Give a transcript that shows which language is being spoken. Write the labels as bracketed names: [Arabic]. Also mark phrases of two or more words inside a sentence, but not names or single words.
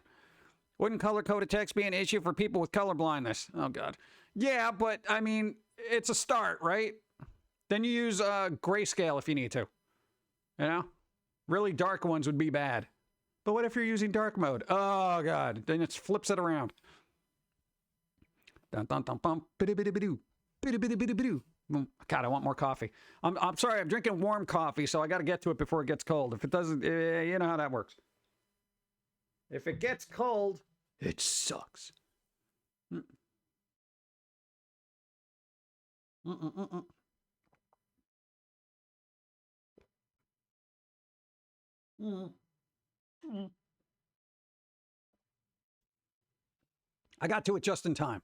[English] Wouldn't color-coded text be an issue for people with color blindness? Oh, God. Yeah, but, I mean, it's a start, right? Then you use grayscale if you need to. You know? Really dark ones would be bad. But what if you're using dark mode? Oh, God. Then it flips it around. Dun, dun, dun, bum, bidi-bidi-bidoo. Bidi-bidi-bidi-bidoo. God, I want more coffee. I'm sorry, I'm drinking warm coffee, so I got to get to it before it gets cold. If it doesn't, you know how that works. If it gets cold, it sucks. I got to it just in time.